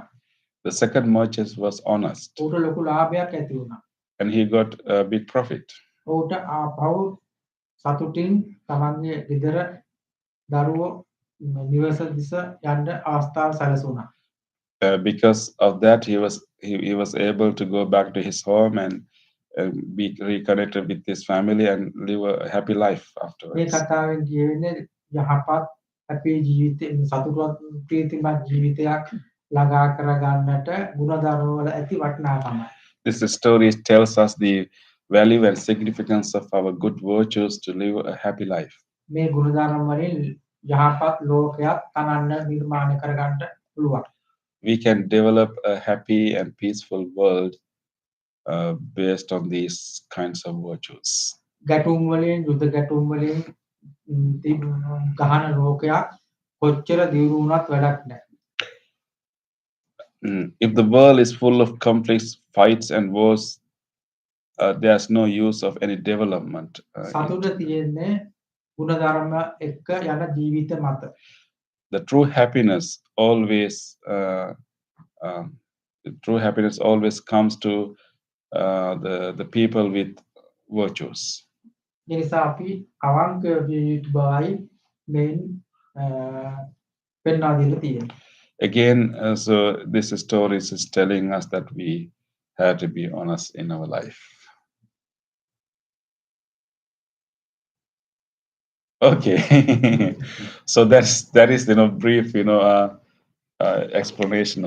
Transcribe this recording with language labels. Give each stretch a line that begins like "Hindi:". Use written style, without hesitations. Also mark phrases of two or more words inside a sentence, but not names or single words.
English: The second merchant was honest,
Sinhala: ඔහුට ලොකු ලාභයක් ඇති වුණා.
English: and he got a big profit.
Sinhala: ඔහුට ආපහු සතුටින් තමන්ගේ ගෙදර දරුවෝ නිවස දිස යන්න අවස්ථාව සැලසුණා.
English: Because of that, he was able to go back to his home and be reconnected with his family and live a happy life
Sinhala: මේ
English: afterwards.
Sinhala: කතාවෙන් කියවෙන්නේ යහපත් අපේ ජීවිතේ සතුටවත් ප්‍රීතිමත් ජීවිතයක් ළඟා කරගන්නට ගුණධර්ම වල ඇති වටිනාකම.
English: This story tells us the value and significance of our good virtues to live a happy life.
Sinhala: මේ ගුණධර්ම වලින් යහපත් ලෝකයක් තනන්න නිර්මාණය කරගන්න පුළුවන්.
English: We can develop a happy and peaceful world based on these kinds of virtues.
Sinhala: ගැටුම් වලින් යුද ගැටුම් වලින් ගහන ලෝකයක් කොච්චර දියුණු වුණත් වැඩක් නැහැ.
English: If the world is full of conflicts, fights, and wars, there's no use of any development.
Sinhala: සතුට තියෙන්නේ ගුණධර්ම එක්ක යන ජීවිත මත.
English: The true happiness always comes to the people with virtues.
Sinhala: ඒ නිසා අපි අවංක විය යුතු බවයි මෙයින් පෙන්වා දීලා තියෙන්නේ.
English: Again, so this story is telling us that we have to be honest in our life. Okay. So that is brief explanation.